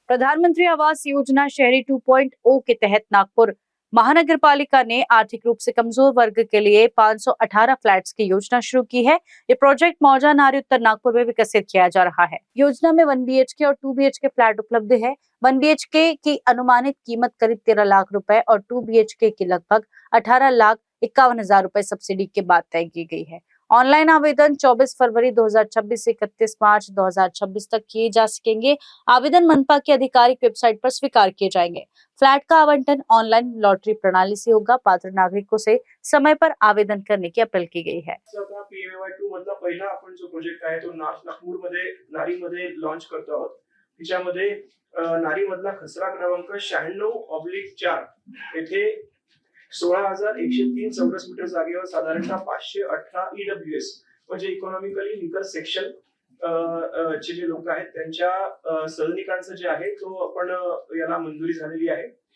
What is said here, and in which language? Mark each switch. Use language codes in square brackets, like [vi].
[hi] प्रधानमंत्री आवास योजना शहरी 2.0 के तहत नागपुर महानगर पालिका ने आर्थिक रूप से कमजोर वर्ग के लिए 518 फ्लैट्स की योजना शुरू की है। ये प्रोजेक्ट मौजा नारी उत्तर नागपुर में विकसित किया जा रहा है। योजना में 1 BHK और 2 BHK फ्लैट उपलब्ध है। 1 BHK की अनुमानित कीमत करीब 13 लाख रुपए और 2 BHK की लगभग 18,51,000 रुपए सब्सिडी के बाद तय की गई है। ऑनलाइन आवेदन 24 फरवरी 2026 से 31 मार्च 2026 तक किए जा सकेंगे। आवेदन मनपा की आधिकारिक वेबसाइट पर स्वीकार किए जाएंगे। फ्लैट का आवंटन ऑनलाइन लॉटरी प्रणाली से होगा। पात्र नागरिकों से समय पर आवेदन करने की अपील की गई है। [mr] PMAY2 मधला पहिला आपण जो प्रोजेक्ट आहे तो नागपूरमध्ये नारीमध्ये लॉन्च करतो आहोत। तिच्यामध्ये नारीमधला खसरा क्रमांक 96/4 येथे 16,103 चौरस मीटर जागेवर साधारणतः 518 EWS म्हणजे इकॉनॉमिकली वीकर सेक्शन चे जे लोक आहेत त्यांच्या सदनिकांचं जे आहे तो आपण याला मंजुरी झालेली आहे।